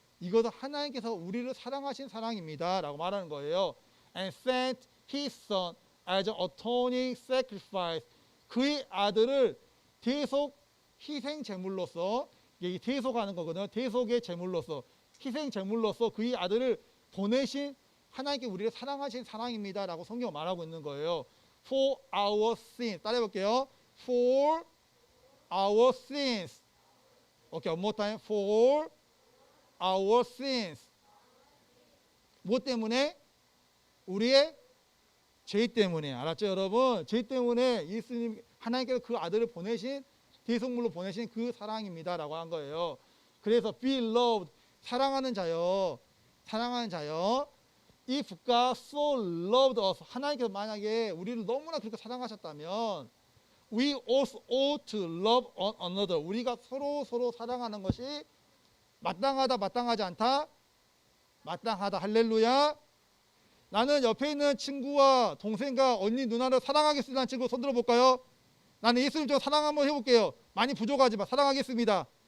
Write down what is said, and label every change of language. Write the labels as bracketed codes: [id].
[ko] 이것은 하나님께서 우리를 사랑하신 사랑입니다. 라고 말하는 거예요. [en] And sent His Son as an atoning sacrifice. [ko] 그의 아들을 대속 희생 제물로서, 이게 대속하는 거거든요. 대속의 제물로서, 희생 제물로서 그의 아들을 보내신 하나님께 우리를 사랑하신 사랑입니다. 라고 성경은 말하고 있는 거예요. [en] For our sins. [ko] 따라해볼게요. [en] For our sins. 오케이, one more time. For our sins. [ko] 무엇 때문에? 우리의 죄 때문에. 알았죠, 여러분? 죄 때문에 예수님, 하나님께서 그 아들을 보내신, 대속물로 보내신 그 사랑입니다. 라고 한 거예요. 그래서 [en] be loved. [ko] 사랑하는 자요. 사랑하는 자요. [en] If God so loved us. [ko] 하나님께서 만약에 우리를 너무나 그렇게 사랑하셨다면 [en] we also ought to love one another. [ko] 우리가 서로 사랑하는 것이 마땅하다, 마땅하지 않다? 마땅하다. 할렐루야. 나는 옆에 있는 친구와 동생과 언니, 누나를 사랑하겠습니다는 친구 손 들어볼까요? 나는 예수님 좀 사랑 한번 해볼게요. 많이 부족하지만 사랑하겠습니다.